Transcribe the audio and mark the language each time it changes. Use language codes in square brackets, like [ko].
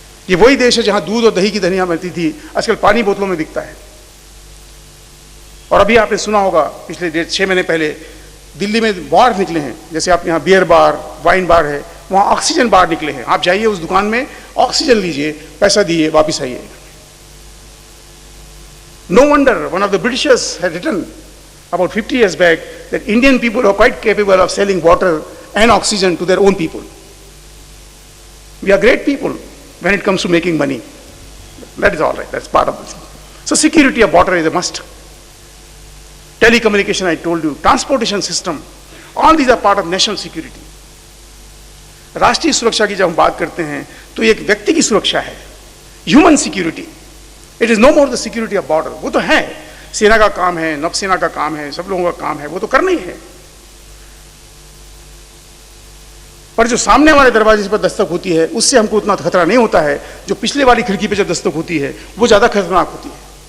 [hi] ये वही देश है जहां दूध और दही की धनिया मिलती थी, आजकल पानी बोतलों में बिकता है। और अभी आपने सुना होगा, पिछले 6 महीने पहले दिल्ली में बार निकले हैं, जैसे आप यहाँ बियर बार, वाइन बार है, वहां ऑक्सीजन बार निकले हैं। आप जाइए उस दुकान में, ऑक्सीजन लीजिए, पैसा दिए, वापिस आइए। [en] No wonder one of the Britishers had written about 50 years back that Indian people are quite capable of selling water and oxygen to their own people. We are great people when it comes to making money. That is all right, that's part of it. So security of water is a must. Telecommunication, I told you, transportation system, all these are part of national security. [hi] राष्ट्रीय सुरक्षा की जब हम बात करते हैं तो ये एक व्यक्ति की सुरक्षा है, human security. [en] It is no more the security of border. [hi] वो तो है, सेना का काम है, नौसेना का काम है, सब लोगों का काम है, वो तो करना ही है। पर जो सामने वाले दरवाजे पर दस्तक होती है उससे हमको उतना खतरा नहीं होता है, जो पिछले वाली खिड़की पे जब दस्तक होती है वो ज्यादा खतरनाक होती है।